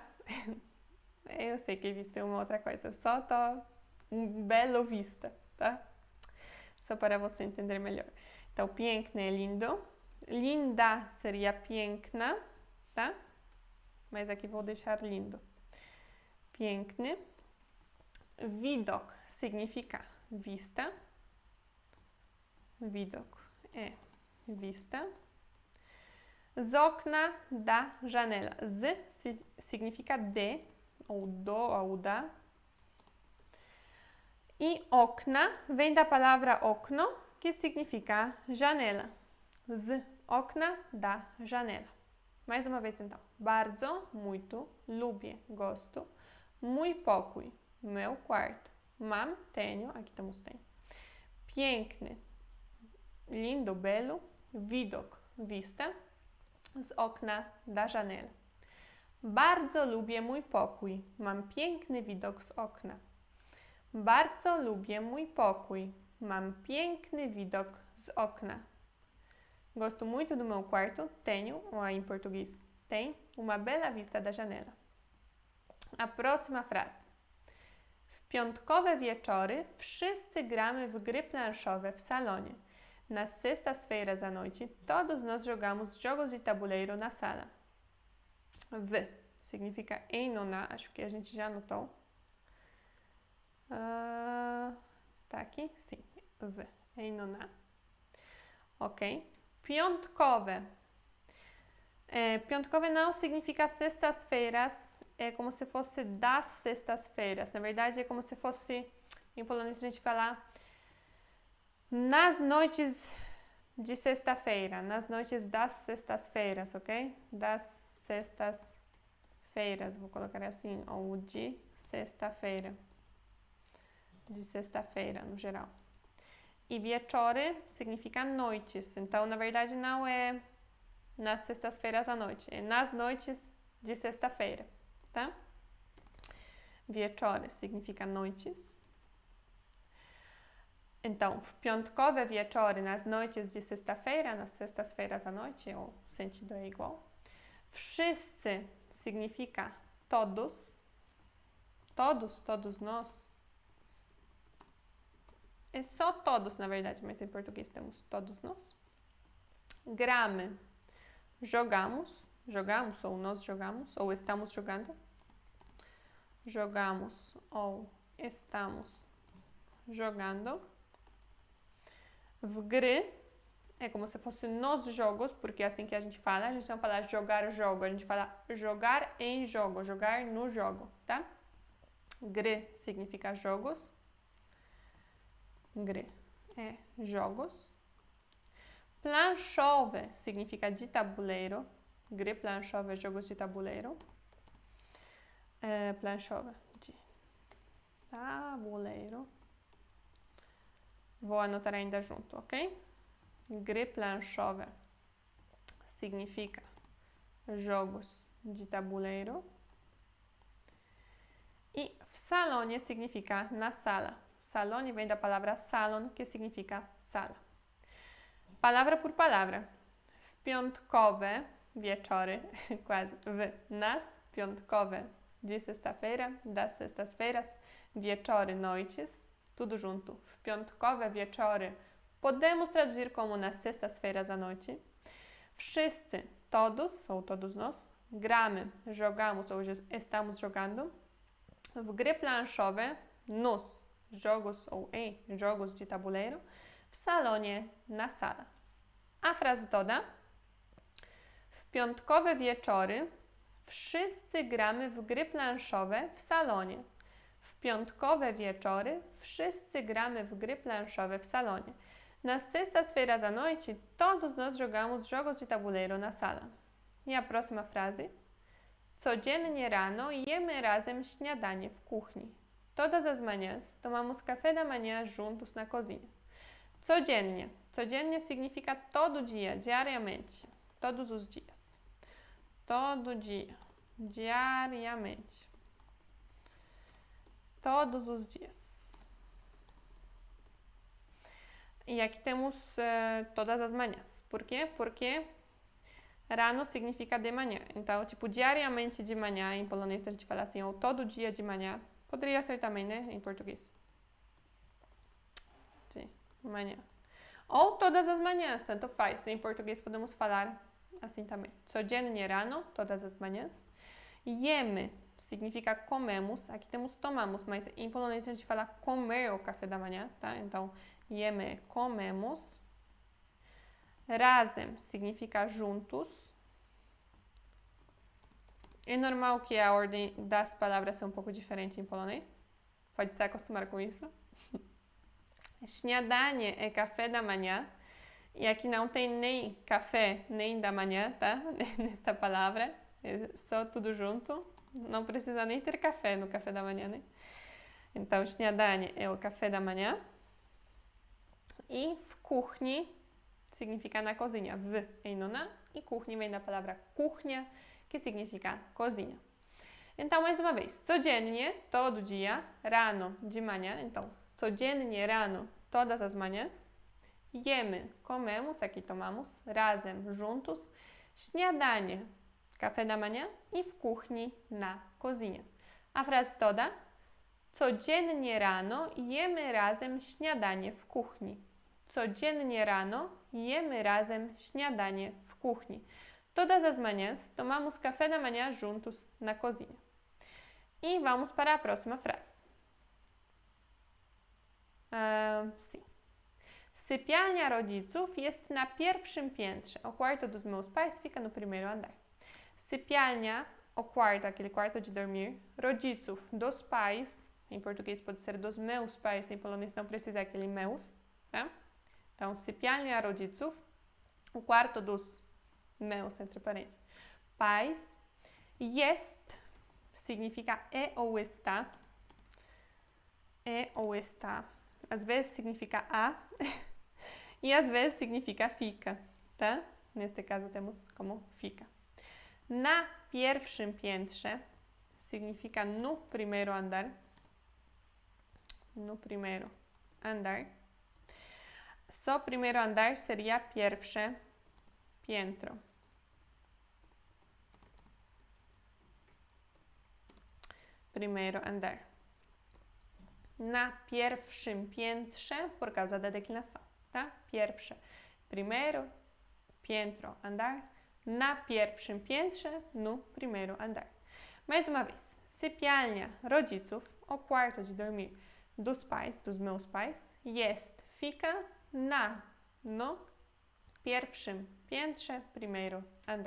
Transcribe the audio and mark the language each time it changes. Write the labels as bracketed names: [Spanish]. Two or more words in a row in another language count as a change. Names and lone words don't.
[Portuguese] Eu sei que vista é uma outra coisa, só tô belo vista, tá? Só para você entender melhor. Então, piękny é lindo, linda seria piękna, tá? mas aqui vou deixar lindo. [Polish] Piękny. Widok [Portuguese] significa vista. Widok é vista. [Polish] Z okna [Portuguese] da janela. Z significa de, ou do, ou da. E okna vem da palavra okno, que significa janela. [Polish] Z okna [Portuguese] da janela. Mais uma vez então. [Polish] Bardzo, muito. Lubię, gosto. Mój pokój, [Portuguese] meu quarto. Mam, tenho. Aqui temos tem. Piękny, lindo, belo. Widok, vista. [Polish] Z okna [Portuguese] da janela. [Polish] Bardzo lubię mój pokój. Mam piękny widok z okna. Bardzo lubię mój pokój. Mam piękny widok z okna. [Portuguese] Gosto muito do meu quarto. Tenho, ou em português, tem uma bela vista da janela. A próxima frase. [Polish] W piątkowe wieczory wszyscy gramy w gry planszowe w salonie. [Portuguese] Nas sextas-feiras à noite, todos nós jogamos jogos de tabuleiro na sala. V significa em ou na, acho que a gente já anotou. Tá aqui? Sim, V, em ou na. Ok. Piątkowe. Piątkowe não significa sextas-feiras, é como se fosse das sextas-feiras. Na verdade, é como se fosse, em polonês a gente fala nas noites de sexta-feira, nas noites das sextas-feiras, ok? Das sextas-feiras, vou colocar assim, ou de sexta-feira. De sexta-feira, no geral. E wieczory significa noites, então na verdade não é nas sextas-feiras à noite, é nas noites de sexta-feira, tá? Wieczory significa noites. Então, [Polish] w piątkowe wieczory, [Portuguese] nas noites de sexta-feira, nas sextas-feiras à noite, o sentido é igual. Wszyscy significa todos. Todos, todos nós. É só todos, na verdade, mas em português temos todos nós. Gramy. Jogamos. Jogamos, ou nós jogamos, ou estamos jogando. Jogamos, ou estamos jogando. [Polish] W gry [Portuguese] é como se fosse nos jogos, porque é assim que a gente fala. A gente não fala jogar jogo, a gente fala jogar em jogo, jogar no jogo, tá? Gry significa jogos. Gry é jogos. Planszowe significa de tabuleiro. [Polish] Gry planszowe, [Portuguese] jogos de tabuleiro. Planszowe, de tabuleiro. Vou anotar ainda junto, ok? [Polish] Gry planszowe [Portuguese] significa jogos de tabuleiro. E [Polish] w salonie [Portuguese] significa na sala. Salonie vem da palavra salon, que significa sala. Palavra por palavra. [Polish] W piątkowe wieczory, [Portuguese] quase, nas piątkowe de sexta-feira, das sextas-feiras, wieczory, noites, tudo junto. [Polish] W piątkowe wieczory [Portuguese] podemos traduzir como nas sextas-feiras à noite. Wszyscy, todos, ou todos nós, gramy, jogamos, ou estamos jogando. [Polish] W gry planszowe, [Portuguese] nos jogos ou em jogos de tabuleiro. [Polish] W salonie, [Portuguese] na sala. A frase toda. [Polish] W piątkowe wieczory wszyscy gramy w gry planszowe w salonie. W piątkowe wieczory wszyscy gramy w gry planszowe w salonie. [Portuguese] Nas sextas-feiras à noite, todos nós jogamos jogos de tabuleiro na sala. E a próxima frase. [Polish] Codziennie rano jemy razem śniadanie w kuchni. [Portuguese] Todas as manhãs tomamos café da manhã juntos na cozinha. Codziennie. Codziennie significa todo dia, diariamente. Todos os dias. Todo dia. Diariamente. Todos os dias. E aqui temos todas as manhãs. Por quê? Porque rano significa de manhã. Então, tipo, diariamente de manhã, em polonês a gente fala assim, ou todo dia de manhã. Poderia ser também, né, em português. De manhã. Ou todas as manhãs, tanto faz. Em português podemos falar assim também. [Polish] Codziennie rano, [Portuguese] todas as manhãs. Jemy significa comemos. Aqui temos tomamos, mas em polonês a gente fala comer o café da manhã, tá? Então, jemy, comemos. Razem significa juntos. É normal que a ordem das palavras seja um pouco diferente em polonês. Pode se acostumar com isso. Śniadanie é café da manhã. E aqui não tem nem café, nem da manhã, tá? Nesta palavra. É só tudo junto. Não precisa nem ter café no café da manhã, né? Então, śniadanie é o café da manhã. E [Polish] w kuchni [Portuguese] significa na cozinha. W é no na. E kuchni vem da palavra kuchnia, que significa cozinha. Então, mais uma vez, codziennie, todo dia, rano, de manhã. Então, [Polish] codziennie rano, [Portuguese] todas as manhãs. Jemy, comemos, aqui tomamos. Razem, juntos. Śniadanie, café da manhã. E [Polish] w kuchni, [Portuguese] na cozinha. A frase toda. [Polish] Codziennie rano jemy razem śniadanie w kuchni. Codziennie rano jemy razem śniadanie w kuchni. [Portuguese] Todas as manhãs tomamos café da manhã juntos na cozinha. E vamos para a próxima frase. Sim. [Polish] Sypialnia rodziców jest na pierwszym piętrze. [Portuguese] O quarto dos meus pais fica no primeiro andar. Sypialnia, o quarto, aquele quarto de dormir. Rodziców, dos pais. Em português pode ser dos meus pais, em polonês não precisa aquele meus, tá? Então, [Polish] sypialnia rodziców, [Portuguese] o quarto dos meus, entre parênteses, pais. Jest significa é ou está. É ou está. Às vezes significa a e às vezes significa fica, tá? Neste caso temos como fica. [Polish] Na pierwszym piętrze [Portuguese] significa no primeiro andar. No primeiro andar. Só primeiro andar seria [Polish] pierwsze piętro. [Portuguese] Primeiro andar. [Polish] Na pierwszym piętrze, [Portuguese] por causa da declinação, tá? Pierwsze. Primeiro, piętro, andar. [Polish] Na pierwszym piętrze, [Portuguese] no primeiro andar. Mais uma vez. [Polish] Sypialnia rodziców, [Portuguese] o quarto de dormir dos pais, dos meus pais, jest, fica no [Polish] pierwszym piętrze, [Portuguese] primeiro andar.